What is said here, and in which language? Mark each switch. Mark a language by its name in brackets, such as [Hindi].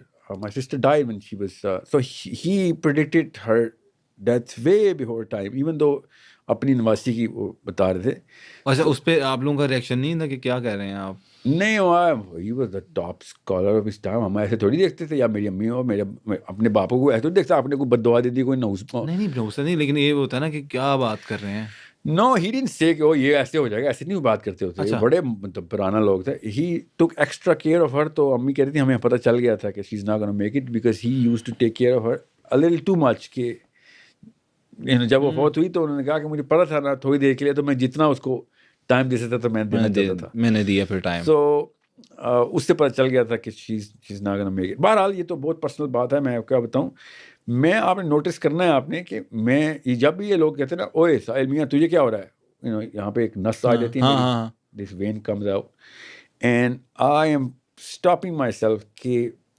[English] My sister died when she was so he predicted her death way before time, even though [Urdu] اپنی نواسی کی وہ بتا رہے تھے. اچھا, اس پہ آپ لوگوں کا ریئیکشن نہیں تھا کہ کیا کہہ رہے ہیں آپ؟ نہیں, [English] he was the top scholar of his time. [Urdu] ہم ایسے تھوڑی دیکھتے تھے, یا میری امی ہو, میرے اپنے باپوں کو ایسے دیکھتا, آپ نے کوئی بد دعا دے دی, کوئی نوز نہیں, لیکن یہ ہوتا ہے نا کہ کیا بات کر رہے ہیں. [English] No, he didn't say [Urdu] کہ وہ یہ ایسے ہو جائے گا, ایسے نہیں بات کرتے ہوتے. بڑے مطلب پرانا لوگ تھے. [English] He took extra care of her. [Urdu] تو امی کہہ رہی تھی ہمیں پتہ چل گیا تھا کہ [English] she's not gonna make it because he used to take care of her a little too much. [Urdu] کہ جب وہ فوت ہوئی تو انہوں نے کہا کہ مجھے پتا تھا نا تھوڑی دیر کے لیے, تو میں جتنا اس کو ٹائم دے سکتا تھا میں دینا چاہتا تھا, میں نے دیا پھر ٹائم. سو اس سے پتہ چل گیا تھا کہ [English] she's not gonna make it. [Urdu] بہرحال یہ تو بہت پرسنل بات ہے, میں کیا بتاؤں. میں آپ نے نوٹس کرنا ہے آپ نے کہ میں جب بھی یہ لوگ کہتے ہیں نا اوے ساحل میاں تجھے کیا ہو رہا ہے, یہاں پہ ایک نس آ جاتی ہے, [English] this when comes out and I'm stopping myself [Urdu] کہ